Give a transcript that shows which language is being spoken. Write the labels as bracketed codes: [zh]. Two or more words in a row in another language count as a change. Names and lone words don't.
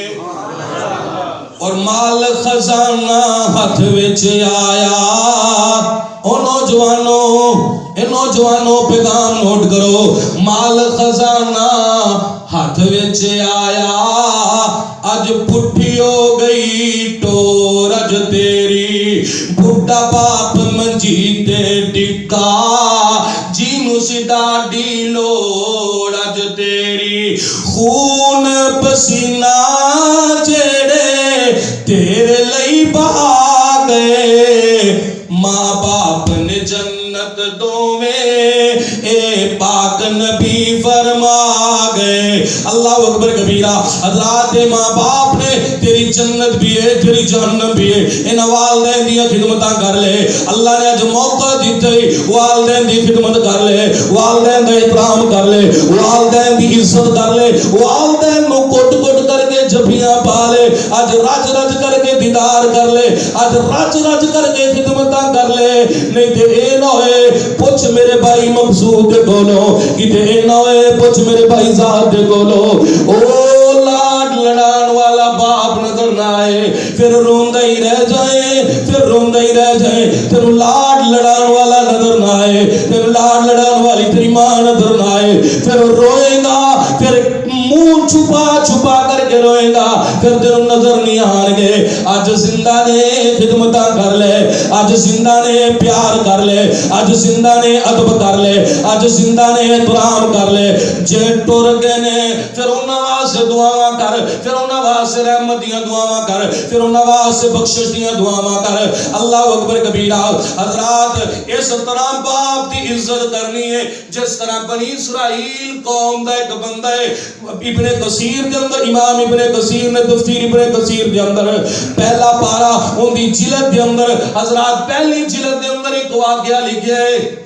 [pa] اور مال خزانہ ہاتھ وچ آیا. او نوجوانوں پیغام نوٹ کرو, مال خزانہ ہاتھ وچ آیا. اج پٹھی ہو گئی ٹور اج تیری, بڈھا باپ منجی تے ڈکا, جینو سی ڈاڈی لوڑ اج تیری. خون پسینہ جڑے تیرے لئی بہا گئے, ماں باپ نے جنت دوویں اے پاک نبی فرما گئے. [ar] اللہ اکبر کبیرہ. [pa] حضرات ماں باپ نے تیری جنت بھی ہے, تیری جہنم بھی ہے. ان والدین دی خدمتاں کر لے. اللہ نے اج موقع دیتا ہے, والدین دی خدمت کر لے, والدین دا احترام کر لے, والدین دی عزت کر لے, والدین نو کٹ کٹ کر کے جھپیاں پا لے. اج رج رج کر کے دیدار کر لے, اج رج رج کر کے خدمتاں کر لے. نہیں تے اے نہ ہوئے پوچھ میرے بھائی مقصود دے کولو, کتے اے نہ ہوئے پوچھ میرے بھائی ذات دے کولو. او لاڈ لڑان والا باپ نظر نہ آئے, پھر روندہ ہی رہ جائیں, پھر روندہ ہی رہ جائیں. تیرو لاڈ لڑان والا نظر نہ آئے, تیرو لاڈ لڑان والی تیری ماں نظر نہ آئے, پھر روئے گا, پھر منہ چھپا چھپا کر کے روئے گا, پھر تیرو نظر نہیں آن گے. آج زندہ نے خدمتاں کر لے, آج زندہ نے پیار کر لے, آج زندہ نے ادب کر لے, آج زندہ نے احترام کر لے. جے ٹر گئے نے پھر انہاں واسطے دعاواں کر، پھر انہاں واسطے رحمت دیاں دعاواں کر، پھر انہاں واسطے بخشش دیاں دعاواں کر۔ [ar] اللہ اکبر کبیرہ۔ [pa] حضرات اس طرح باپ دی عزت کرنی ہے جس طرح بنی اسرائیل قوم دا ایک بندہ ہے ابن کثیر دے اندر، امام ابن کثیر نے تفسیر ابن کثیر دے اندر پہلا پارا ان دی جلد دے اندر، حضرات پہلی جلد دے اندر ایک واقعہ لکھیا ہے